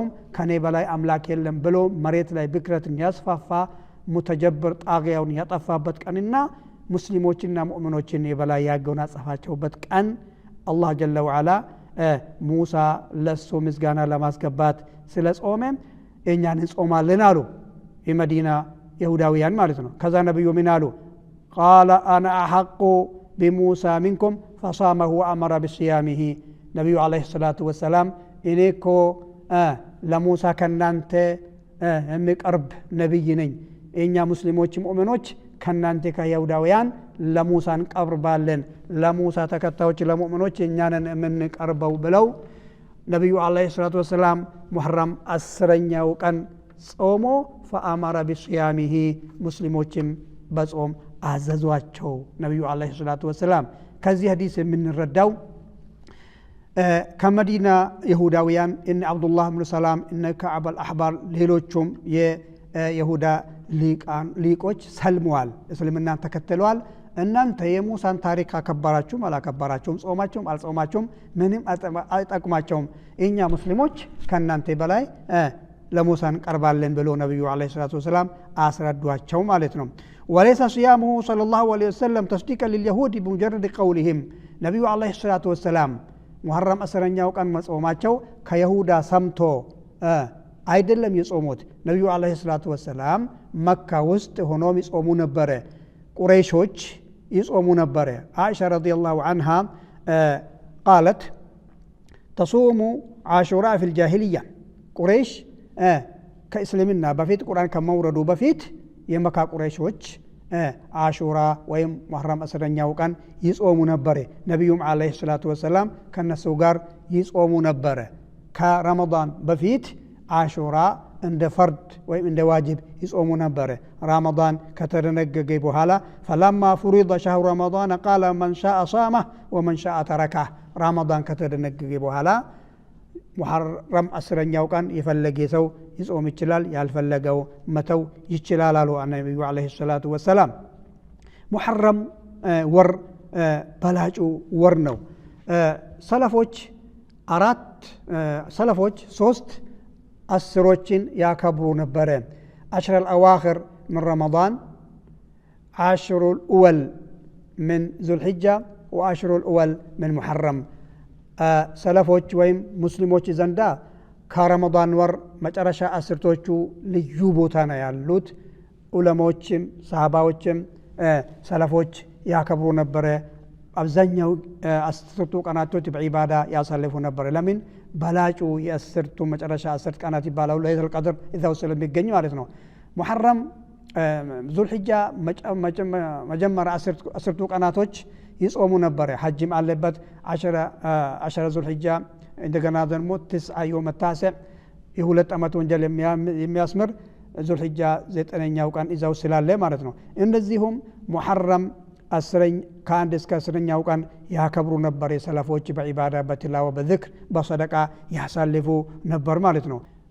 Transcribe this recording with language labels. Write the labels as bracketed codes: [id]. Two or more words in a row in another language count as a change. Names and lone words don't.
[am] ከኔ በላይ አምላክ የለም ብሎ መሬት ላይ ብክለትን ያስፋፋ ሙተጀብር ጣጊያውን ያጠፋበት ቀንና ሙስሊሞችና ሙእሚኖችን የበላይ ያጎናጸፋቸውበት ቀን [ar] الله جل وعلا [am] ሙሳ ለሱ ምስጋና ለማስገባት ስለ ጾመም እኛን እንጾማለን አሉ የመዲና ይሁዳውያን ማለት ነው ከዛ ነብዩ ምን አሉ [ar] قال انا احق بموسى منكم فصامه وامر بصيامه [am] ነብዩ [ar] عليه الصلاة والسلام [am] እኔኮ ለሙሳ ከናንተ የሚቀርብ ነብይ ነኝ እኛ ሙስሊሞች ሙእሚኖች ከናንተ ከይሁዳውያን ለሙሳን ቀርባለን ለሙሳ ተከታዮች ለሙእሚኖች እኛንን የምንቀርበው ብለው ነብዩ [ar] عليه الصلاة والسلام [am] ሙሐረም 10ኛው ቀን ጾሞ [ar] فامر بصيامه [am] ሙስሊሞችም በጾም አዘዟቸው ነብዩ [ar] عليه الصلاة والسلام [am] ከዚህ ሐዲስ የምንረዳው ከመዲና ይሁዳውያን እነ አብዱላህ ብን ሰላም እነ ከዓብ አልአህባር ሌሎቹም የይሁዳ ሊቆች ሰልመዋል እስልምናን ተከትለዋል እናንተ የሙሳን ታሪክ አከበራችሁም አላከበራችሁም ጾማችሁም አልጾማችሁም ምንም አይጠቅማችሁም እኛ ሙስሊሞች ከናንተ በላይ ለሙሳን ቀርባለን ብሎ ነብዩ [ar] عليه الصلاة والسلام [am] አስረዷቸው ማለት ነው [ar] وليس صيامه صلى الله عليه وسلم تصديقا لليهود بمجرد قولهم نبي عليه الصلاه والسلام [am] ሙሐረም አስረኛው ቀን መጾማቸው ከይሁዳ ሰምቶ አይደለም የጾሙት ነብዩ አለይሂ [ar] الصلاة والسلام [am] መካ ውስጥ ሆኖ ይጾሙ ነበር ቁረይሾች ይጾሙ ነበር አይሻ ረዲየላሁ [ar] عنها قالت تصوم عاشوراء في الجاهليه [am] ቁረይሽ ከእስልምና በፊት ቁርአን ከመውረዱ በፊት የመካ ቁረይሾች አሹራ ወይም ሙሐረም አስረኛው ቀን ይጾሙ ነበር ነብዩም [ar] عليه الصلاة والسلام [am] ከነሱ ጋር ይጾሙ ነበር ከረመዳን በፊት አሹራ እንደ ፈርድ ወይም እንደ ዋጅብ ይጾሙ ነበር ረመዳን ከተደነገገ በኋላ [ar] فلما فرض شهر رمضان قال من شاء صامه ومن شاء تركه [am] ረመዳን ከተደነገገ በኋላ ሙሐረም 10ኛው ቀን የፈለገ ሰው ይጾም ይችላል ያልፈለገው መተው ይችላል አሉ ነብዩ [ar] عليه الصلاة والسلام [am] ሙሐረም ወር በላጩ ወር ነው ሰለፎች 3 አስሮችን ያከብሩ ነበር [ar] አሽረ الأواخر من رمضان عشر الأول من ذو الحجة وعشر الأول من محرم [am] ሰለፎች ወይም ሙስሊሞች ዘንዳ ከረመዳን ወር መጨረሻ አስርቶቹ ልዩ ቦታ ነው ያሉት ዑለማዎችም ሰሃባዎችም ሰለፎች ያከብሩ ነበር አብዛኛው አስርቱ ቀናቶች በዒባዳ ያሳልፉ ነበር ለምን በላጩ የአስርቱ መጨረሻ 10 ቀናት ይባላሉ [ar] ليلة القدر [am] እዛው ስለሚገኝ ማለት ነው ሙሐረም ዙልሂጃ መጀመሪያ አስርቱ ቀናቶች ይጾሙ ነበር ሐጅም አለበት 10 ዙልሂጃ እንደገና ደግሞ 9 [ar] يوم التاسع [am] የሁለት ዓመት ወንጀል የሚያስምር ዙልሂጃ 9ኛው ቀን እዛው ስላለ ማለት ነው እንደዚሁም ሙሐረም 10 ከአንድ እስከ 10ኛው ቀን ያከብሩ ነበር የሰለፎች በዒባዳ በትላዋ በዝክር በሰደቃ ያሳልፉ ነበር ማለት ነው